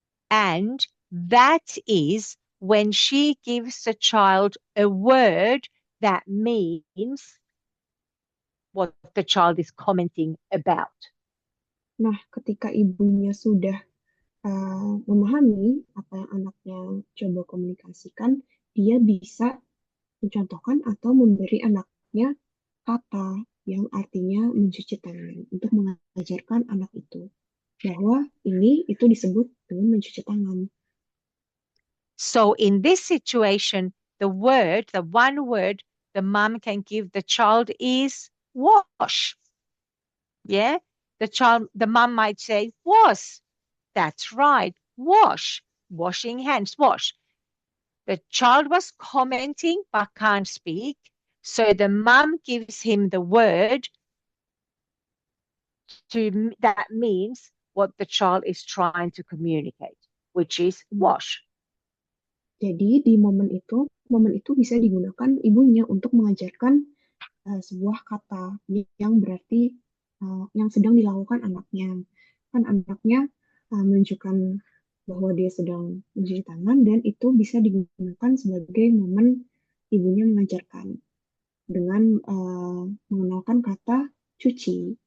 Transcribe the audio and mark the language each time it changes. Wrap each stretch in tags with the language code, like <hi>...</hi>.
<en>And that is when she gives the child a word that means what the child is commenting about.</en> <id>Nah, ketika ibunya sudah memahami apa yang anaknya coba komunikasikan, dia bisa mencontohkan atau memberi anaknya kata yang artinya mencuci tangan untuk mengajarkan anak itu bahwa itu disebut dengan mencuci tangan.</id> <en>So in this situation, the one word the mom can give the child is wash. Yeah, the mom might say wash. That's right, wash, washing hands, wash. The child was commenting but can't speak. So the mom gives him the word that means what the child is trying to communicate, which is wash.</en> <id>Jadi di momen itu bisa digunakan ibunya untuk mengajarkan sebuah kata yang berarti yang sedang dilakukan anaknya. Kan anaknya menunjukkan bahwa dia sedang mencuci tangan dan itu bisa digunakan sebagai momen ibunya mengajarkan dengan mengenalkan kata cuci.</id>